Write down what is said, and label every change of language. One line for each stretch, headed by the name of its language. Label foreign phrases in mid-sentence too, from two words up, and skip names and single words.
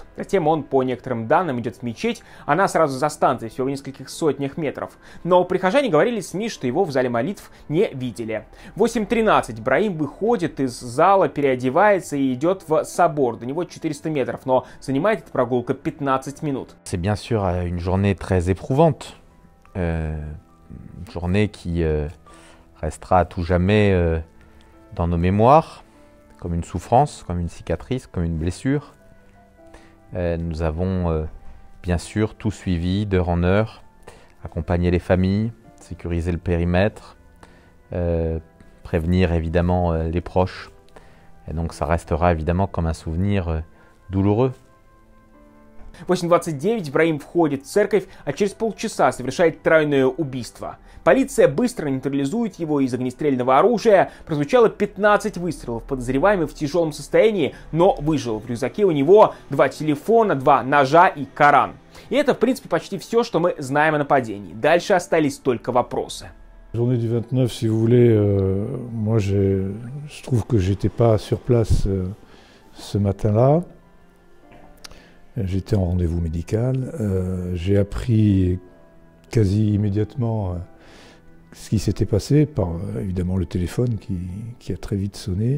Russian: Затем он, по некоторым данным, идет в мечеть. Она сразу за станцией, всего в нескольких сотнях метров. Но прихожане говорили СМИ, что его в зале молитв не видели. В 8:13 Браим выходит из зала, переодевается и идет в собор. До него 400 метров, но занимает эта прогулка 15 минут.
French: C'est bien sûr une journée très éprouvante. Une journée qui restera à tout jamais dans nos mémoires, comme une souffrance, comme une cicatrice, comme une blessure. Nous avons bien sûr tout suivi d'heure en heure, accompagné les familles, sécuriser le périmètre, prévenir évidemment les proches. Et donc ça restera évidemment comme un souvenir douloureux.
Russian: В 8:29 Браим входит в церковь, а через полчаса совершает тройное убийство. Полиция быстро нейтрализует его из огнестрельного оружия. Прозвучало 15 выстрелов. Подозреваемый в тяжелом состоянии, но выжил. В рюкзаке у него 2 телефона, 2 ножа и Коран. И это, в принципе, почти все, что мы знаем о нападении. Дальше остались только вопросы.
French: Journée du 29, si vous voulez, moi je trouve que j'étais pas sur place ce matin-là. J'étais en rendez-vous médical. J'ai appris quasi immédiatement ce qui s'était passé par évidemment le téléphone qui a très vite sonné.